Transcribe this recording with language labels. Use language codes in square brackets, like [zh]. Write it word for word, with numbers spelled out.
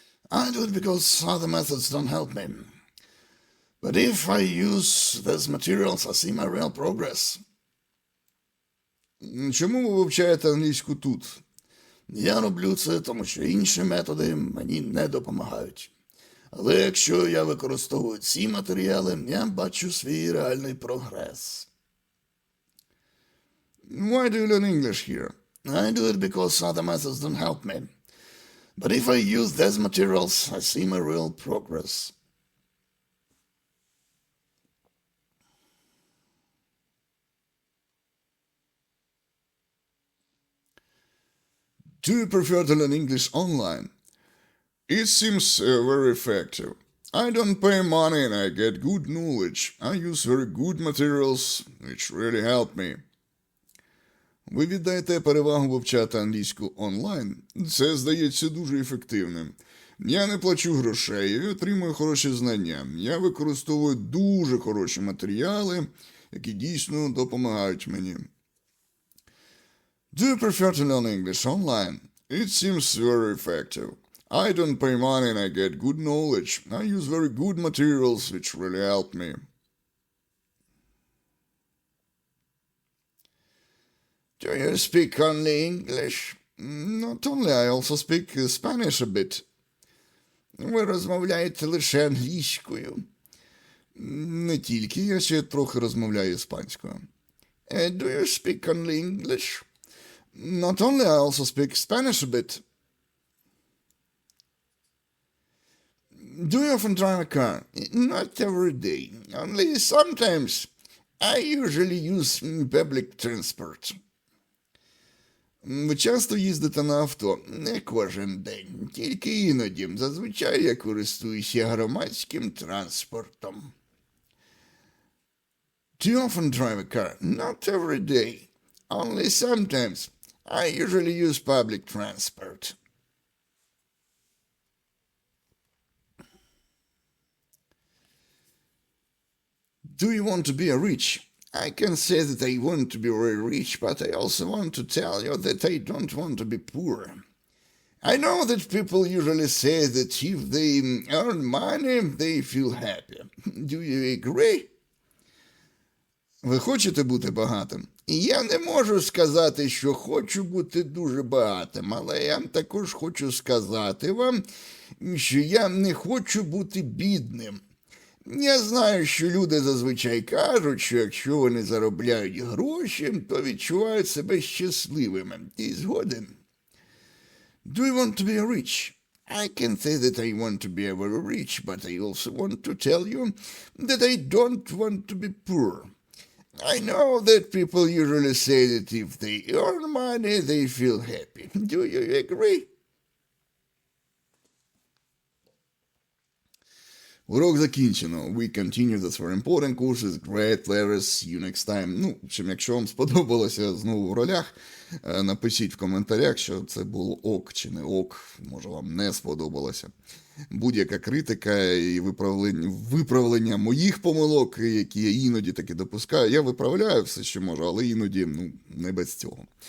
[en] I do it because other methods don't help me. But if I use these materials, I see my real progress. [uk] Чому ви вивчаєте англійську тут? Я роблю це, тому що інші методи мені не допомагають. Але якщо я використовую ці матеріали, я бачу свій реальний прогрес. [en] Why do you learn English here? I do it because other methods don't help me. But if I use these materials, I see my real progress. Do you prefer to learn English online? It seems uh, very effective. I don't pay money and I get good knowledge. I use very good materials, which really help me. [uk] Ви віддаєте перевагу вивчати англійську онлайн? Це, здається, дуже ефективним. Я не плачу грошей і отримую хороші знання. Я використовую дуже хороші матеріали, які дійсно допомагають мені. [en] Do you prefer to learn English online? It seems very effective. I don't pay money and I get good knowledge. I use very good materials which really help me. Do you speak only English? Not only, I also speak Spanish a bit. [uk] Ви розмовляєте лише англійською? Не тільки, я ще трохи розмовляю іспанською. [en] Do you speak only English? Not only, I also speak Spanish a bit. Do you often drive a car? Not every day, only sometimes. I usually use public transport. [uk] Ви часто їздите на авто? Не кожен день, тільки іноді. Зазвичай я користуюся громадським транспортом. [en] Do you often drive a car? Not every day, only sometimes. I usually use public transport. Do you want to be rich? I can say that I want to be very rich, but I also want to tell you that I don't want to be poor. I know that people usually say that if they earn money, they feel happy. Do you agree? [uk] Ви хочете бути багатим? Я не можу сказати, що хочу бути дуже багатим, але я також хочу сказати вам, що я не хочу бути бідним. Я знаю, що люди зазвичай кажуть, що якщо вони заробляють гроші, то відчувають себе щасливими. Ти згоден? Do you want to be rich? I can say that I want to be very rich, but I also want to tell you that I don't want to be poor. I know that people usually say that if they earn money, they feel happy. Do you agree? Урок закінчено. [en] We continue this very important course with great letters. See you next time. [uk] Ну, [ru] в общем, [uk] якщо вам сподобалося знову в ролях, напишіть в коментарях, що це було ок чи не ок. Може, вам не сподобалося. Будь-яка критика і виправлення, виправлення моїх помилок, які я іноді таки допускаю. Я виправляю все, що можу, але іноді ну, не без цього.